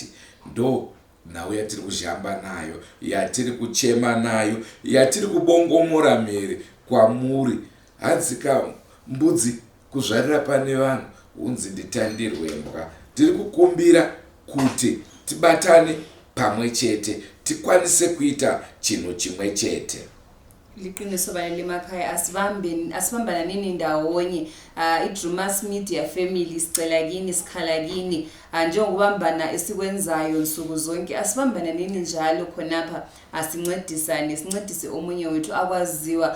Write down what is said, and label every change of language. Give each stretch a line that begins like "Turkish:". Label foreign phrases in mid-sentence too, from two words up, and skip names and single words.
Shona: Ndo nhau yatiri kuzhamba nayo, yatiri kuchema nayo, yatiri kubongomora mhere kwamuri. Hadzika mbudzi kuzvarira pane vanhu, unzi nditandirwe mbwa. Tiri kukumbira kuti tibatane pamwe chete, tikwanise kuita chinhu chimwe chete.
North Ndebele: Liqiniso balali emakhaya asibambana nini ndawonye. iDrewmas Media family sicela kini, sikhala kini njengokubambana esikwenzayo nsuku zonke. Asibambana nini njalo khonapha, asincedisane, sincedise omunye wethu akwaziwa.